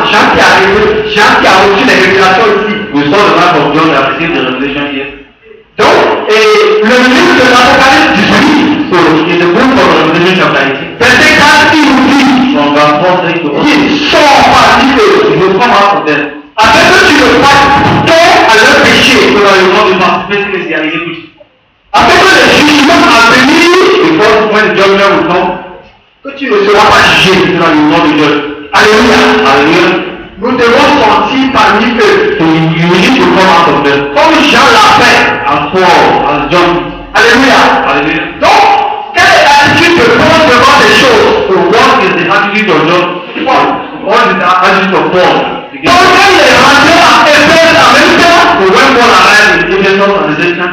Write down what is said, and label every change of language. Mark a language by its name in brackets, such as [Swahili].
[French] Jean qui a reçu les révélations ici. [English] We saw the life of John that received the revelation here. [French] Donc, et le livre de l'Apocalypse 18, [English] So in the book of Revelation chapter 18, [French] verset 4, il nous dit, [English] from verse 4 to 8, [French] il sort parmi eux. [English] it will come out of them. [French] Afin que tu ne fasses tort à leur péché. [English] So that you will not be participating in their iniquity. [French] Afin que le jugement à venir, [English] Because when the judgment will come, [French] que tu ne seras pas jugé. [English] so that you will not be judged. [French] Alléluia. [English] Hallelujah. [French] Nous devons sortir parmi eux. [English] So you need to come out of them. [French] Comme Jean l'a fait. [English] As Paul, as John. [French] Alléluia. [English] Hallelujah. [French] Donc, quelle est l'attitude de Paul devant les choses? [English] So what is the attitude of John? Paul. What is the attitude of Paul? [French] Paul, quand il est rentré à Éphèse en même temps, [English] So when Paul arrived in Ephesus at the same time,